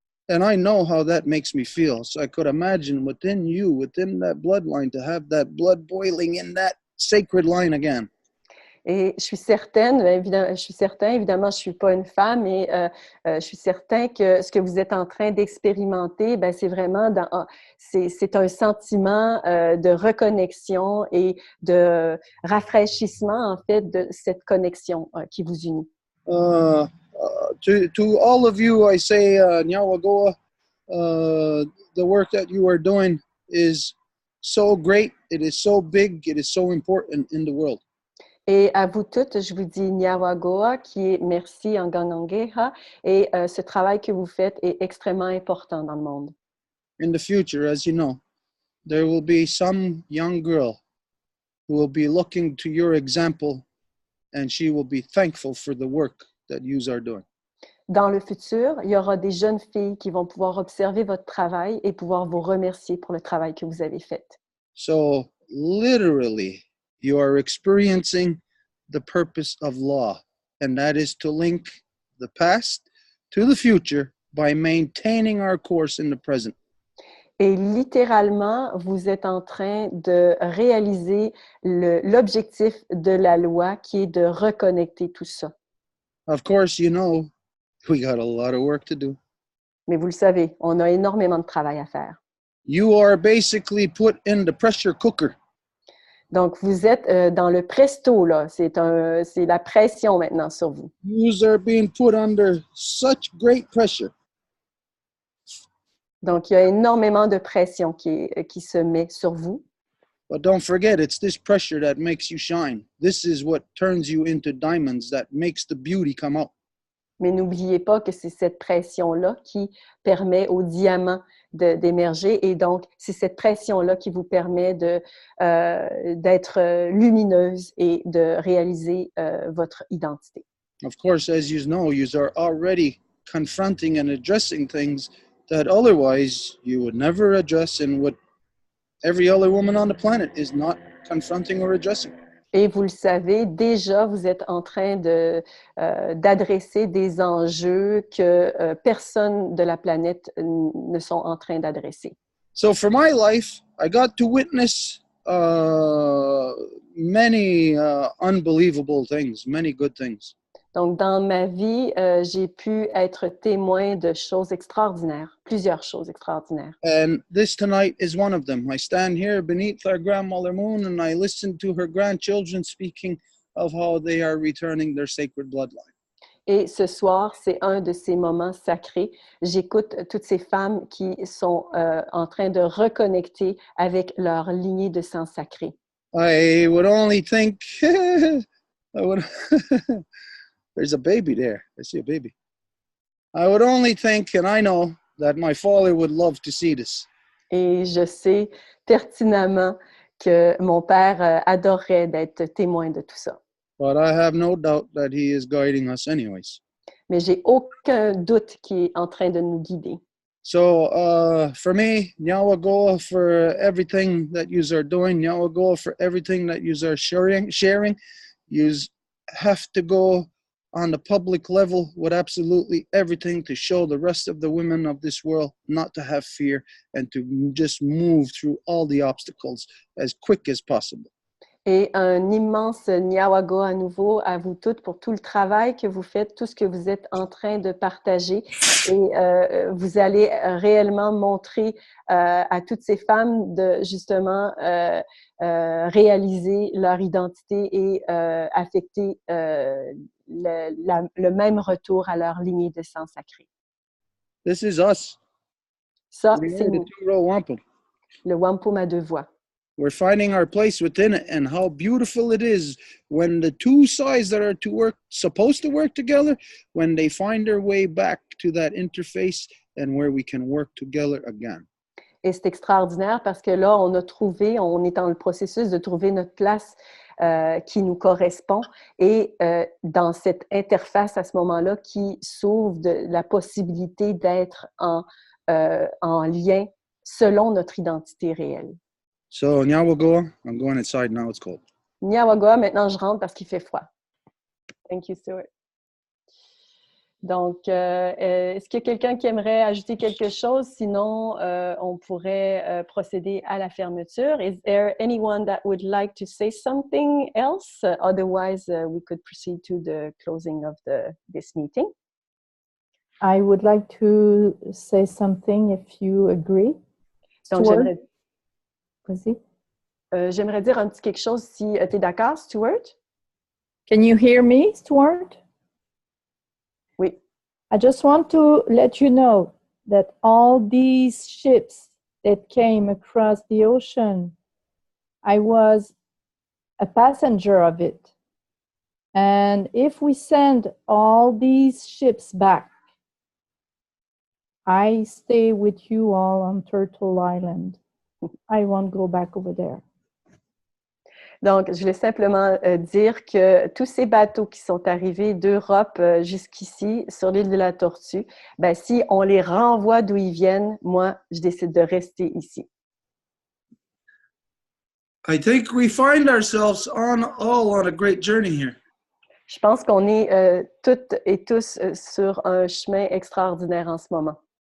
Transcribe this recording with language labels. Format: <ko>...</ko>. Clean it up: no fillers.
<en>And I know how that makes me feel. So I could imagine within you, within that bloodline, to have that blood boiling in that sacred line again.</en> <fr>Et je suis certaine, évidemment, je ne suis pas une femme, mais je suis certain que ce que vous êtes en train d'expérimenter, ben, c'est vraiment c'est un sentiment de reconnexion et de rafraîchissement, en fait, de cette connexion qui vous unit.</fr> <en>To all of you, I say, Nyawagoa, the work that you are doing is so great, it is so big, it is so important in the world.</en> <fr>Et à vous toutes, je vous dis Nyawagoa, qui est merci en Gangangeha, et ce travail que vous faites est extrêmement important dans le monde.</fr> <en>In the future, as you know, there will be some young girl who will be looking to your example, and she will be thankful for the work that you are doing.</en> <fr>Dans le futur, il y aura des jeunes filles qui vont pouvoir observer votre travail et pouvoir vous remercier pour le travail que vous avez fait.</fr> <en>So, literally, you are experiencing the purpose of law, and that is to link the past to the future by maintaining our course in the present.</en> <fr>Et littéralement, vous êtes en train de réaliser l'objectif de la loi qui est de reconnecter tout ça.</fr> <en>Of course, you know, we got a lot of work to do.</en> <fr>Mais vous le savez, on a énormément de travail à faire.</fr> <en>You are basically put in the pressure cooker.</en> <fr>Donc, vous êtes dans le presto, là. C'est la pression maintenant sur vous.</fr> <en>You are being put under such great pressure.</en> <fr>Donc, il y a énormément de pression qui se met sur vous.</fr> <en>But don't forget, it's this pressure that makes you shine. This is what turns you into diamonds, that makes the beauty come out.</en> <fr>Mais n'oubliez pas que c'est cette pression-là qui permet aux diamants d'émerger. Et donc, c'est cette pression-là qui vous permet d'être lumineuse et de réaliser votre identité.</fr> <en>Of course, as you know, you are already confronting and addressing things that otherwise you would never address, and what every other woman on the planet is not confronting or addressing.</en> <fr>Et vous le savez, déjà, vous êtes en train d'adresser des enjeux que personne de la planète ne sont en train d'adresser.</fr> <en>So for my life, I got to witness many unbelievable things, many good things.</en> <fr>Donc, dans ma vie, j'ai pu être témoin de choses extraordinaires, plusieurs choses extraordinaires.</fr> <en>And this tonight is one of them. I stand here beneath our grandmother moon and I listen to her grandchildren speaking of how they are returning their sacred bloodline.</en> <fr>Et ce soir, c'est un de ces moments sacrés. J'écoute toutes ces femmes qui sont en train de reconnecter avec leur lignée de sang sacré.</fr> <en>I would only think, there's a baby there. I see a baby. I would only think, and I know that my father would love to see this.</en> <fr>Et je sais pertinemment que mon père adorerait d'être témoin de tout ça.</fr> <en>But I have no doubt that he is guiding us anyways.</en> <fr>Mais j'ai aucun doute qu'il est en train de nous guider.</fr> <en>So for me, Nyawagoa for everything that you are doing, Nyawagoa for everything that you are sharing. You have to go on the public level with absolutely everything to show the rest of the women of this world not to have fear and to just move through all the obstacles as quick as possible.</en> <fr>Et un immense Nyawago à nouveau à vous toutes pour tout le travail que vous faites, tout ce que vous êtes en train de partager. Et vous allez réellement montrer à toutes ces femmes de justement réaliser leur identité et affecter le même retour à leur lignée de sang sacré.</fr> <en>This is us.</en> <fr>Ça,</fr> <en>We</en> <fr>c'est</fr> <en>are the</en> <fr>nous,</fr> <en>two-row wampum.</en> <fr>le wampum à deux voix.</fr> <en>We're finding our place within it, and how beautiful it is when the two sides that are supposed to work together, when they find their way back to that interface and where we can work together again.</en> <fr>Et c'est extraordinaire parce que là, on est dans le processus de trouver notre place qui nous correspond et dans cette interface à ce moment-là qui s'ouvre de la possibilité d'être en lien selon notre identité réelle.</fr> <en>So Nyawagoa, I'm going inside now, it's cold.</en> <fr>Nyawagoa, maintenant je rentre parce qu'il fait froid.</fr> <en>Thank you, Stuart.</en> <fr>Donc, est-ce qu'il y a quelqu'un qui aimerait ajouter quelque chose? Sinon, on pourrait procéder à la fermeture.</fr> <en>Is there anyone that would like to say something else? Otherwise, we could proceed to the closing of this meeting. I would like to say something if you agree.</en> <fr>Donc, Stuart? Vas-y. j'aimerais dire un petit quelque chose si tu es d'accord, Stuart.</fr> <en>Can you hear me, Stuart?</en> <fr>Oui.</fr> <en>I just want to let you know that all these ships that came across the ocean, I was a passenger of it. And if we send all these ships back, I stay with you all on Turtle Island. I won't go back over there.</en> <fr>Donc, je voulais simplement dire que tous ces bateaux qui sont arrivés d'Europe jusqu'ici, sur l'île de la Tortue, ben, si on les renvoie d'où ils viennent, moi, je décide de rester ici.</fr> <en>I think we find ourselves all on a great journey here.</en> <fr>Je pense qu'on est toutes et tous sur un chemin extraordinaire en ce moment.</fr>